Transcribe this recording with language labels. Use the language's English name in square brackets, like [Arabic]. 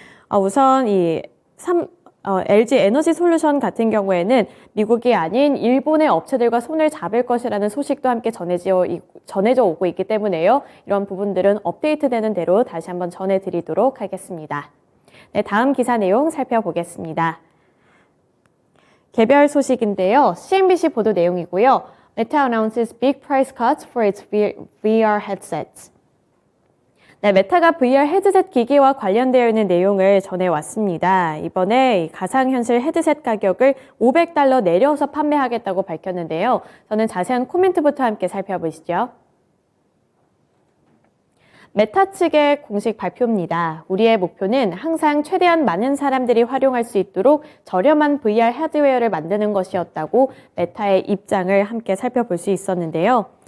[Korean] 우선 LG 에너지 솔루션 같은 경우에는 미국이 아닌 일본의 업체들과 손을 잡을 것이라는 소식도 함께 전해져 오고 있기 때문에요. 이런 부분들은 업데이트되는 대로 다시 한번 전해드리도록 하겠습니다. 네, 다음 기사 내용 살펴보겠습니다. 개별 소식인데요. CNBC 보도 내용이고요. [English] Meta announces big price cuts for its VR headsets. [Korean] 네, 메타가 VR 헤드셋 기기와 관련되어 있는 내용을 전해왔습니다. 이번에 가상현실 헤드셋 가격을 $500 내려서 판매하겠다고 밝혔는데요. 저는 자세한 코멘트부터 함께 살펴보시죠. 메타 측의 공식 발표입니다. 우리의 목표는 항상 최대한 많은 사람들이 활용할 수 있도록 저렴한 VR 하드웨어를 만드는 것이었다고 메타의 입장을 함께 살펴볼 수 있었는데요.